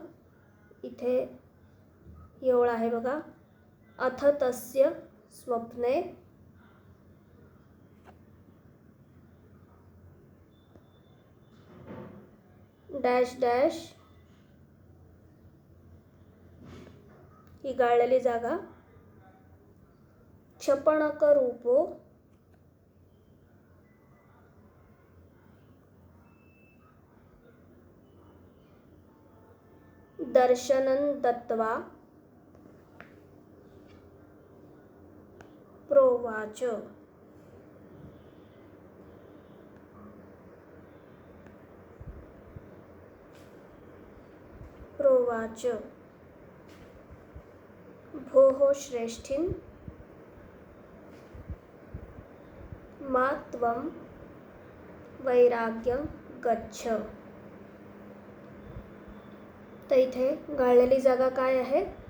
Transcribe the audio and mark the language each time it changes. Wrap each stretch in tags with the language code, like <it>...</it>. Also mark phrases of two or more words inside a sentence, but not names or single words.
<mr>इथे ही ओळ आहे बघा.</mr> <sa>अथ तस्य स्वप्ने</sa> <en>dash dash.</en> <mr>ही गाळलेली जागा.</mr> <sa>क्षपणक रूपो दर्शनं दत्त्वा प्रोवाच. प्रोवाच भोः श्रेष्ठीन् मा त्वं वैराग्यं गच्छ.</sa> <mr>तर इथे गाळलेली जागा काय आहे?</mr>